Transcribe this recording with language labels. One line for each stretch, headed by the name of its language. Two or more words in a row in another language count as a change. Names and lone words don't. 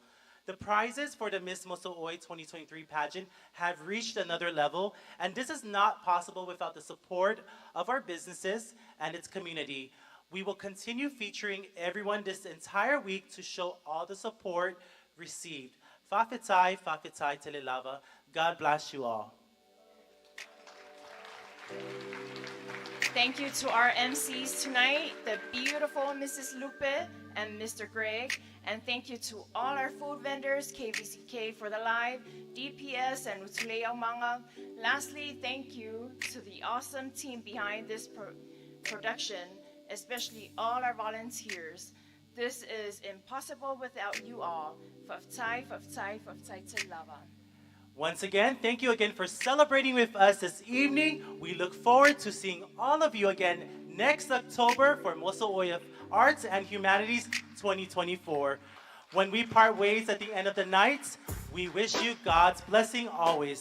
English: The prizes for the Miss Moso'oi 2023 pageant have reached another level, and this is not possible without the support of our businesses and its community. We will continue featuring everyone this entire week to show all the support received.
Samoan: Fa'afetai, fa'afetai telelava.
English: God bless you all. Thank you to our MCs tonight, the beautiful Mrs. Lupe and Mr. Greg. And thank you to all our food vendors, KVCK for the live, DPS and Laula'au Manga. Lastly, thank you to the awesome team behind this production, especially all our volunteers. This is impossible without you all.
Samoan: Fa'afetai, fa'afetai, fa'afetai telelava.
English: Once again, thank you again for celebrating with us this evening. We look forward to seeing all of you again next October for Moso'oi of Arts and Humanities 2024. When we part ways at the end of the night, we wish you God's blessing always.